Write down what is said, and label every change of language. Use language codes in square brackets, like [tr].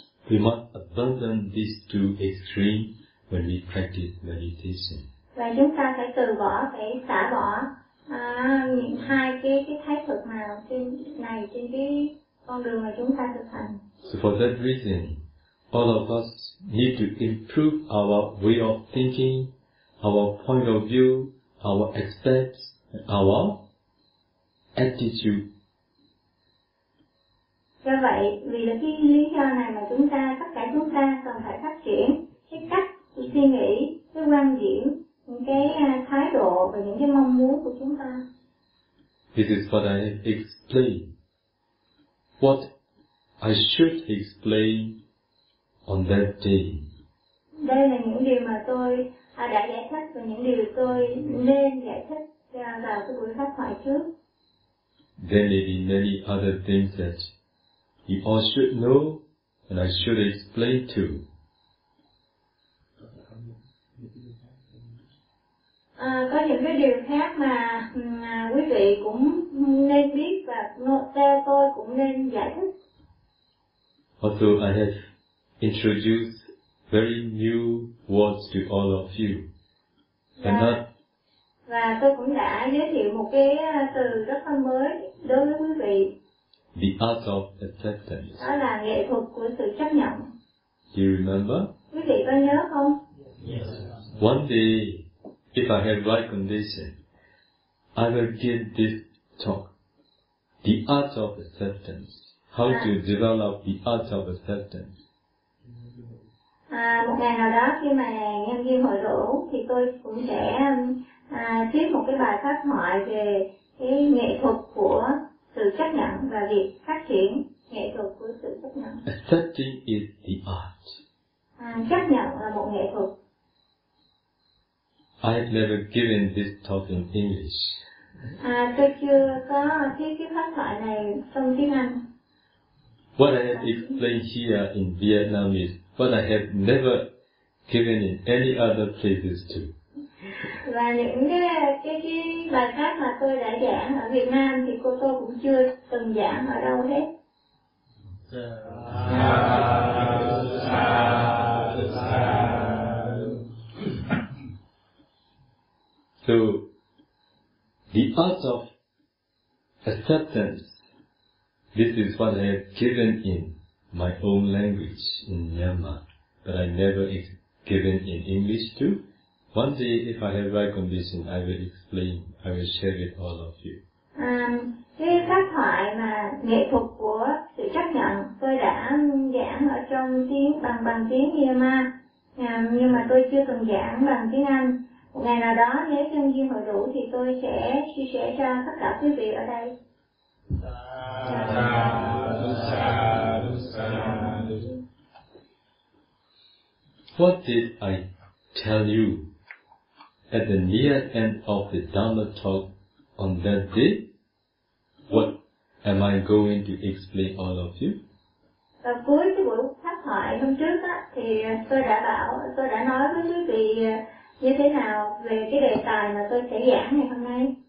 [en] We must abandon these two extremes when we practice meditation. [vi] Và chúng ta phải từ bỏ, phải xả bỏ những hai cái thái cực nào trên này trên cái con đường mà chúng ta thực hành. [en] So for that reason, all of us need to improve our way of thinking, our point of view, our aspects, our attitude. [vi] Do vậy, vì là cái lý do này mà chúng ta, tất cả chúng ta cần phải phát triển cái cách suy nghĩ, cái quan điểm, những cái thái độ và những cái mong muốn của chúng ta. [en] This is what I explain. What I should explain on that day. [vi] Đây là những điều mà tôi đã giải thích và những điều tôi nên giải thích vào cái buổi pháp thoại trước. [en] There may be many other things that you all should know, and I should explain too. [vi] Có những cái điều khác mà quý vị cũng nên biết và theo tôi cũng nên giải thích. [en] Although I have introduced very new words to all of you, [vi] và tôi cũng đã giới thiệu một cái từ rất là mới đối với quý vị. [en] The art of acceptance. [vi] Đó là nghệ thuật của sự chấp nhận. [en] Do you remember? [vi] Quý vị có nhớ không? [en] Yes. One day, if I have right condition, I will give this talk. The art of acceptance. How to develop the art of acceptance. [vi] Một ngày nào đó khi mà em ghi hồi rũ thì tôi cũng sẽ viết một cái bài pháp thoại về cái nghệ thuật của sự chấp nhận và việc phát triển nghệ thuật của sự chấp nhận. [en] Accepting is the art. [vi] Chấp nhận là một nghệ thuật. [en] I have never given this talk in English. [vi] Tôi chưa có viết cái pháp thoại này trong tiếng Anh. [en] What I have explained here in Vietnam is what I have never given in any other places too. [vi] Và những cái bài pháp mà tôi đã giảng ở Việt Nam thì cô tôi cũng chưa từng giảng ở đâu hết. [en] So, the art of acceptance. This is what I have given in my own language, in Myanmar, but I never given in English too. One day, if I have right condition, I will explain, I will share with all of you. [vi] Cái pháp thoại mà nghệ thuật của sự chấp nhận, tôi đã giảng ở trong tiếng bằng tiếng Myanmar, nhưng mà tôi chưa từng giảng bằng tiếng Anh. Một ngày nào đó, nếu chân duyên hội đủ, thì tôi sẽ chia sẻ cho tất cả quý vị ở đây. [en] What did I tell you at the near end of the Dharma talk on that day? What am I going to explain all of you? [vi] Và cuối cái buổi pháp thoại hôm trước á, thì tôi đã nói với quý vị như thế nào về cái đề tài mà tôi sẽ giảng ngày hôm nay.